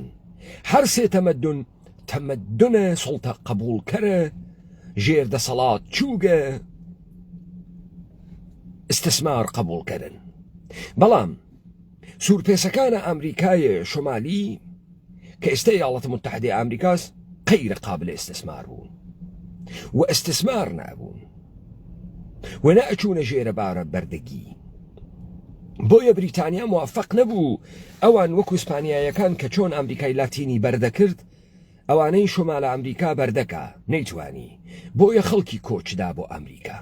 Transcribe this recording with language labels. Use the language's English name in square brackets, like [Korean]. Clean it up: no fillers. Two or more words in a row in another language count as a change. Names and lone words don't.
[Southern Kurdish] هەر سێ تەمەدن تەمەدنە سڵتە قبولکەرە، ژێردەسەڵات چووگە، استثمار قبولکەرن. بەڵام سوورپێسەکانە ئەمریکای شمالی کە ئێستا ایالات متحدە ئەمریکاس غیر قابل استثمار بوون و استثمار نابوون. و نەئەچوونە ژێرە بارە بەردەگی. بۆیە بریتانیا موافق نەبوو ئەوان وەکو ئیسپانیایەکان کە چۆن ئەمریکای لاتینی بەردەکرد ئەوانەی شۆمالە ئەمریکا بەردەکە نەیتوانی، بۆیە خەڵکی کۆچدا بۆ ئەمریکا.